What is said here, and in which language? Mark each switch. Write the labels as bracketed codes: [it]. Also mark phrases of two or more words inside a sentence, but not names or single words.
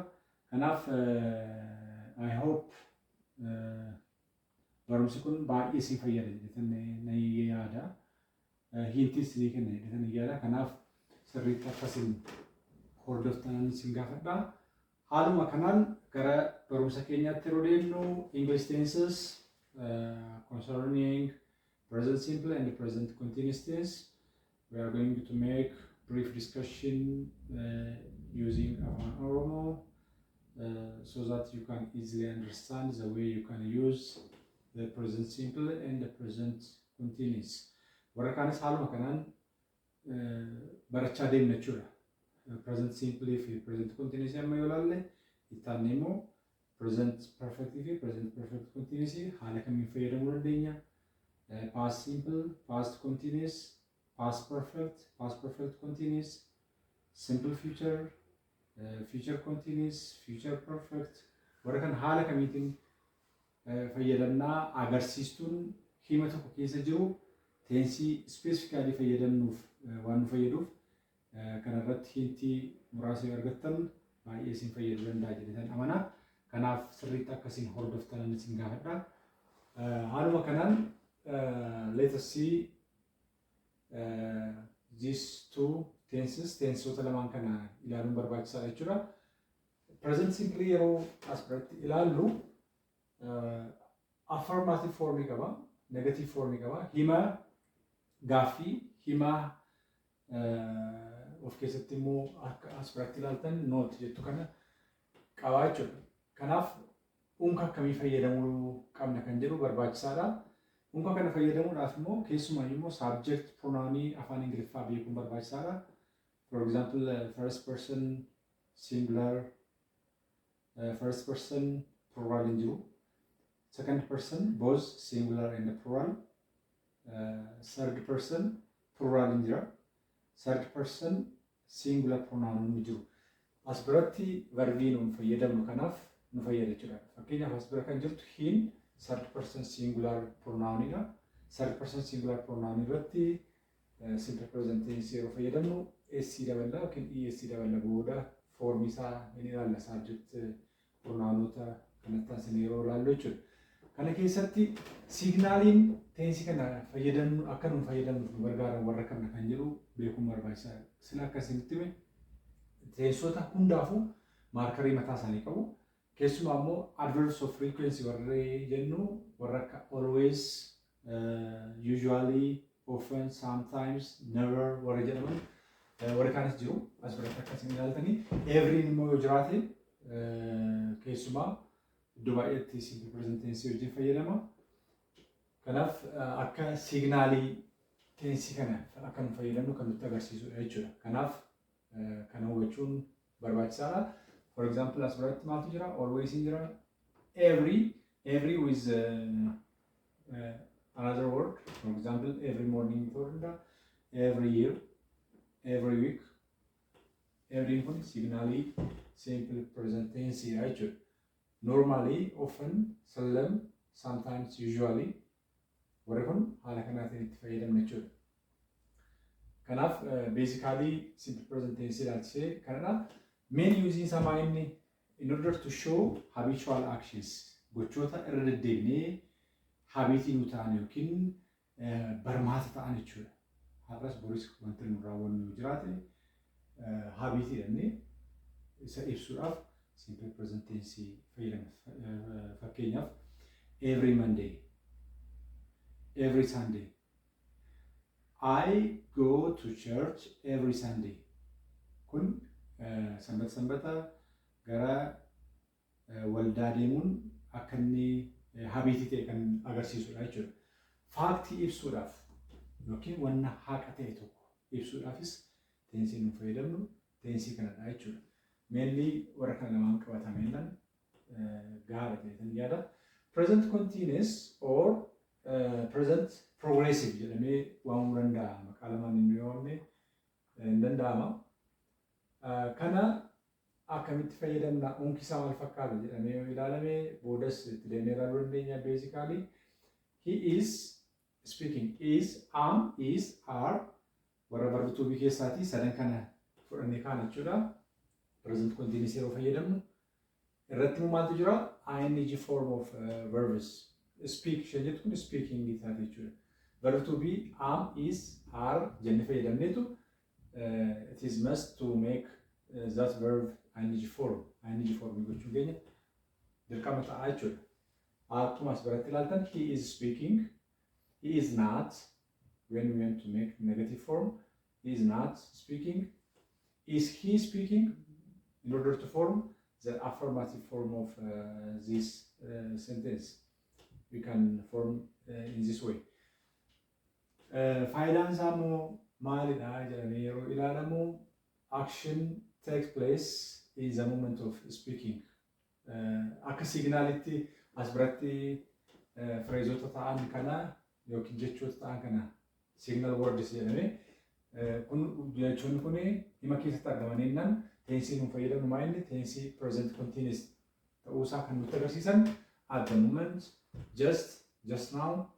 [om] Kanaaf [en] I hope [om] barumsi kun baay'ee isin fayyada jedhanii yaada. Hintis ni kenna jedhanii yaada. Kanaaf sirriitti akkasiin hordoftan isin gaafadha. Haaluma kanaan gara barumsa keenyaatti yeroo deemnu [en] English tenses concerning present simple and present continuous tense. We are going to make brief discussion using Afaan Oromoo so that you can easily understand the way you can use the present simple and the present continuous. [om] Warra kaanis haaluma kanaan barachaa deemna jechuudha. [en] Present simple [om] fi [en] present continuous [om] amma yoo ilaalle ittaanee immoo [en] present perfect [om] fi [en] present perfect continuous [om] haala kamiin fayyadamuu dandeenya. [en] Past simple, past continuous, past perfect continuous, simple future, future continuous, future perfect. [om] Warra kan haala kamiitiin fayyadamnaa agarsiistuun hima tokko keessa jiru tensii specifically fayyadamnuuf waan nu fayyaduuf kanarratti hintii muraasa yoo argattan baay'ee isin fayyaduu danda'a jedhetan amanaa. Kanaaf sirriitti akkasiin hordoftan isin gaafadha. Haaluma kanaan [en] let us see these two tenses. [om] Tensota lamaan kana ilaaluun barbaachisaadha jechuudha. [en] Present simple [om] yeroo as biratti ilaallu [en] affirmative form [om] qaba, [en] negative form [om] qaba, hima gaaffii, hima of keessatti immoo akka as biratti ilaaltan note jettu kana qabaa jechuudha. Kanaaf unka akkamii fayyadamuu qabna kan jedhu barbaachisaadha. Unka kana fayyadamuudhaaf immoo keessumaa immoo subject pronounii afaan Ingiliffaa beekuun barbaachisaadha. [en] For example, first person singular, first person plural [om] hin jiru. [en] Second person both singular and plural. Third person plural [om] hin jira. [en] Third person singular pronoun [om] hin jiru. As biratti verbii nuun fayyadamnu kanaaf nu fayyada jechuudha. Fakkeenyaaf as bira kan jirtu hin [en] third person singular [om] pronounidha. [en] Third person singular pronoun [om] irratti [en] simple present tense [om] yeroo fayyadamnu SC daballa yookiin ESC daballa booda foormi isaa inni ilaalla subject pronounota kanatti taasisan yeroo ilaallu jechuudha. Kana keessatti signaaliin tensi kana fayyadamnu akka nuun fayyadamnu nu gargaaran warra kana kan jedhu beekuun barbaachisaadha. Sila akkasitti hime tensota hundaafuu maarkarii mataa isaanii qabu. Keessumaa immoo [en] adverbs of frequency [om] warra jennu warra akka [en] always, usually, often, sometimes, never [om] warra jedhaman warra kaanis jiru. As biratti akkasiin ilaaltanii every immoo yoo jiraate keessumaa iddoo baay'eetti [en] simple present tense [om] wajjin fayyadama. Kanaaf akka signaalii tensi kana akka nu fayyadamnu kan nutti agarsiisudha jechuudha. Kanaaf kana hubachuun barbaachisaadha. For example, as biratti maaltu jira? Always in jira. [en] Every with another word. For example, every morning ta'uu every year, every week. Every [om] kun signaalii [en] simple present tense jechuudha. Normally, often, seldom, sometimes, usually. [om] Warri kun haala kanaatiin itti fayyadamna jechuudha. Kanaaf basically [en] simple present tense [om] ilaalchisee kanadha. [en] Main using [om] isaa [en] in order to show habitual actions [om] gochoota irra deddeebi'ee habitii nu ta'an yookiin barmaata ta'an jechuudha. Har'as boris wanti nu raawwannu jiraate habitii jennee isa ibsuudhaaf [en] simple present tense [om] fayyadamna. [en] Fakkeenyaaf every Monday, every Sunday. I go to church every Sunday. [om] Kun sanbata gara waldaa deemuun akka inni habitii ta'e kan agarsiisudha jechuudha. Faaktii ibsuudhaaf yookiin wanna haqa ta'e tokko ibsuudhaafis teensii nu fayyadamnu teensii kanadha jechuudha. Mainly warra kan lamaan qabatameenan gaara ta'etan yaada. [en] Present continuous or present progressive [om] jedhamee waamuu danda'a. Maqaa lamaan inni yoomne hin danda'ama. Kana akkamitti fayyadamna unki isaa maal fakkaata jedhamee yoo ilaalame boodas itti deemnee ilaaluu dandeenya. [en] Basically he is speaking, is, am, is, are warra verb to be [om] keessaati sadan kana fudhannee kaan jechuudha. [en] Present continuous [om] yeroo fayyadamnu irratti maaltu jira? [en] ing form of verbs. [om] Speak jedhu kun speaking isaati jechuudha. [en] Verb to be am, is, are [om] jennee fayyadamneetu [en] it is must to make that verb ing form. [om] ing form gochuun keenya dirqama ta'a jechuudha. Akkuma as biratti ilaaltan [en] he is speaking, he is not when we want to make negative form. He is not speaking. Is he speaking? In order to form the affirmative form of this sentence, we can form in this way. [om] Faayidaan isaa immoo maalidha jedhamee yeroo ilaalamu [en] action takes place in the moment of speaking. [om] Akka signaalitti as biratti phraseota ta'an kana yookiin jechoota ta'an kana [en] signal words [om] jedhamee kun jechoonni kun hima keessatti argamaniinnan teensii nu fayyadamnu maayinni teensii [en] present continuous [om] ta'uusaa kan nutti agarsiisan [en] at the moment, just now,